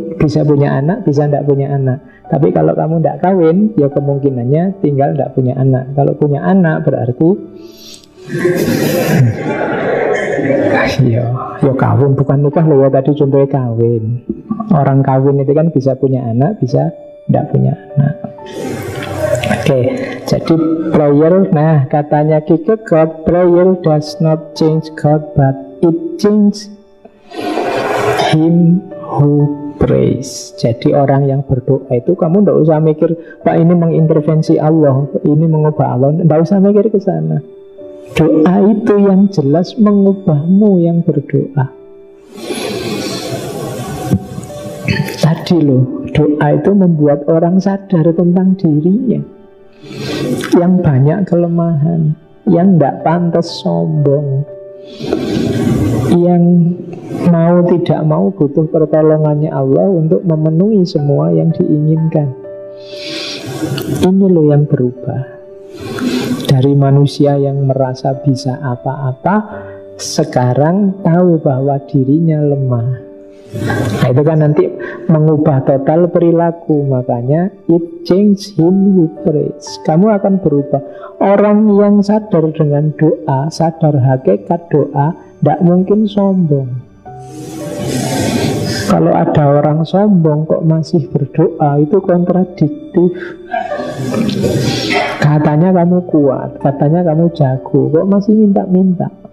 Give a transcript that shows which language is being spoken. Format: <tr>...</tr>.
<id>Bisa punya anak, bisa tidak punya anak. Tapi kalau kamu tidak kawin, ya kemungkinannya tinggal tidak punya anak. Kalau punya anak berarti yo kawin, bukan nikah loh ya, tadi contohnya kawin. Orang kawin itu kan bisa punya anak, bisa tidak punya anak. Oke, jadi</id> <en>prayer,</en> <id>nah katanya</id> <en>Kierkegaard, prayer does not change God, but it changes him who prays.</en> <id>Jadi orang yang berdoa itu kamu tidak usah mikir, Pak ini mengintervensi Allah, ini mengubah Allah, tidak usah mikir ke sana. Doa itu yang jelas mengubahmu yang berdoa. Tadi loh, doa itu membuat orang sadar tentang dirinya, yang banyak kelemahan, yang tidak pantas sombong, yang mau tidak mau butuh pertolongannya Allah untuk memenuhi semua yang diinginkan. Ini loh yang berubah. Dari manusia yang merasa bisa apa-apa, sekarang tahu bahwa dirinya lemah. Nah itu kan nanti mengubah total perilaku. Makanya</id> <en>it change him who prays.</en> <id>Kamu akan berubah. Orang yang sadar dengan doa, sadar hakikat doa, tidak mungkin sombong. Kalau ada orang sombong kok masih berdoa, itu kontradiktif. Katanya kamu kuat, katanya kamu jago, kok masih minta-minta.</id>